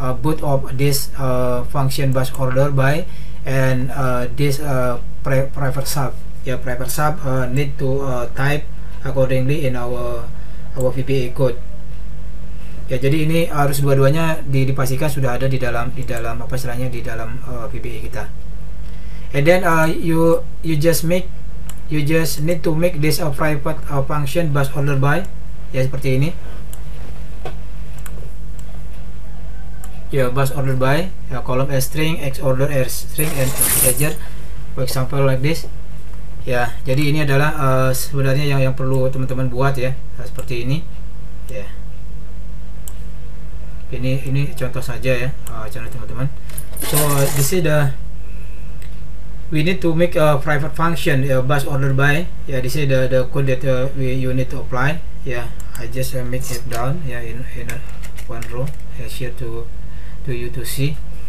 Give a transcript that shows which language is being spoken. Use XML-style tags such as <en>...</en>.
<en>Both of this function bus order by and this private sub need to type accordingly in our PBA code ya.</en> <id>Jadi ini harus dua-duanya dipastikan sudah ada di dalam apa istilahnya, di dalam PBA kita.</id> <en>And then you just need to make this a private function bus order by ya,</en> <id>seperti ini ya,</id> <en>bus order by ya, column as string, x order as string, and integer, for example like this ya.</en> <id>Jadi ini adalah sebenarnya yang perlu teman-teman buat ya, seperti ini ya. Ini contoh saja ya, contoh teman-teman.</id> <en>So this is we need to make a private function bus order by ya. This is the code that you need to apply ya. I just make it down ya, in one row share to you to see.</en>